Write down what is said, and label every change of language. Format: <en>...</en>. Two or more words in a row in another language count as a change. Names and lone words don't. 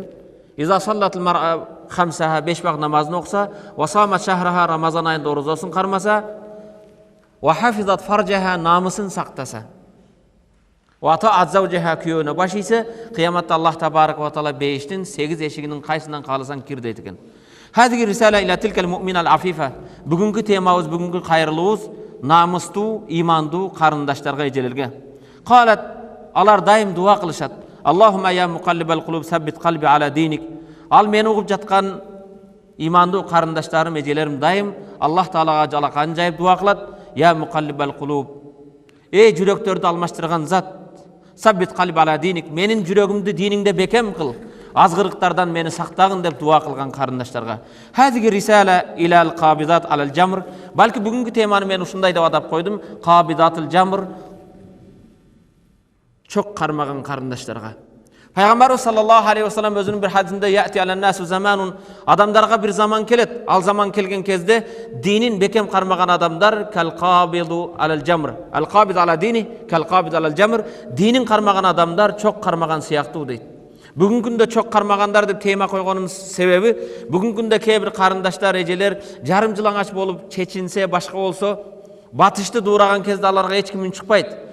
<ar>إذا صلت المرأة خمسها,</ar> <ky>5 вакыт намазын окуса,</ky> <ar>وصامت شهرها,</ar> <ky>Рамазан айында орозосун кармаса,</ky> <ar>وحفظت فرجها,</ar> <ky>намысын сактаса,</ky> <ar>وأطاعت زوجها,</ar> <ky>күйөөнө баш ийсе, кыяматта</ky> <ar>الله تبارك وتعالى</ar> <ky>бейиштин 8 эшигинин кайсынан кааласаң кир дейт экен.</ky> <ar>هذه رسالة إلى تلك المؤمنة العفيفة.</ar> <ky>Бүгүнкү темабыз, бүгүнкү кайрылуубуз намыстуу, имандуу карындаштарга, эжелерге. Калат, алар дайым дуа кылышат.</ky> <ar>اللهم يا مقلب القلوب ثبت قلبي على دينك.</ar> <ky>Ал мени угуп жаткан имандуу карындаштарым, эжелерим дайым Аллах таалага жалакан жайып дуа кылат.</ky> <ar>يا مقلب القلوب.</ar> <ky>Эй жүрөктөрдү алмаштырган зат,</ky> <ar>ثبت قلبي على دينك.</ar> <ky>Менин жүрөгүмдү диниңде бекем кыл. Азгырыктардан мени сактагын деп дуа кылган карындаштарга.</ky> <ar>هذه رسالة إلى القابضات على الجمر.</ar> <ky>Балки бүгүнкү теманы мен ушундай деп атап койдум.</ky> <ar>قابضات الجمر.</ar> <ky>Чок кармаган карындаштарга. Пайгамбарыбыз</ky> <ar>صلى الله عليه وسلم</ar> <ky>өзүнүн бир хадисинде</ky> <ar>يأتي على الناس زمان,</ar> <ky>адамдарга бир заман келет. Ал заман келген кезде динин бекем кармаган адамдар</ky> <ar>كالقابض على الجمر. القابض على دينه كالقابض على الجمر.</ar> <ky>Динин кармаган адамдар чок кармаган сыяктуу дейт. Бүгүнкү күндө чок кармагандар деп тема койгонумуз себеби, бүгүнкү күндө кээ бир карындаштар, эжелер жарым жылаңач болуп чечинсе, башка болсо, батышты дуураган кезде аларга эч ким үн чыкпайт.</ky>